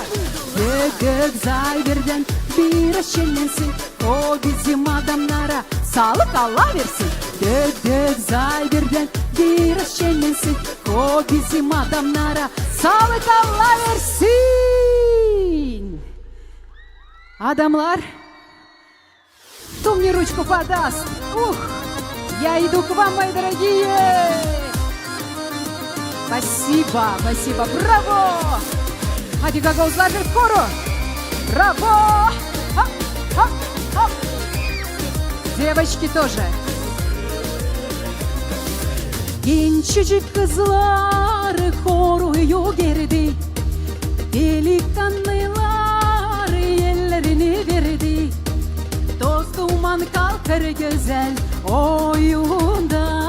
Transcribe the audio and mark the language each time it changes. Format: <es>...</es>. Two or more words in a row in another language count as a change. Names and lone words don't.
<gag>Gök gök zayderden biraz şenlensin. O bizim adamlara sağlık Allah versin. Gök gök zayderden biraz şenlensin. O bizim adamlara sağlık Allah versin.</gag> <ru>Адамлар, кто мне ручку подаст? Ух, я иду к вам, мои дорогие. Спасибо, спасибо, браво!</ru> <gag>Hadi Gagauzlar bir koru.</gag> <ru>Браво! Хоп, хоп, хоп. Девочки тоже.</ru> <gag>Gençcik kızlar koruyor geride. Delikanlılar ellerini verdi. Toz duman kalkar güzel oyunda.</gag>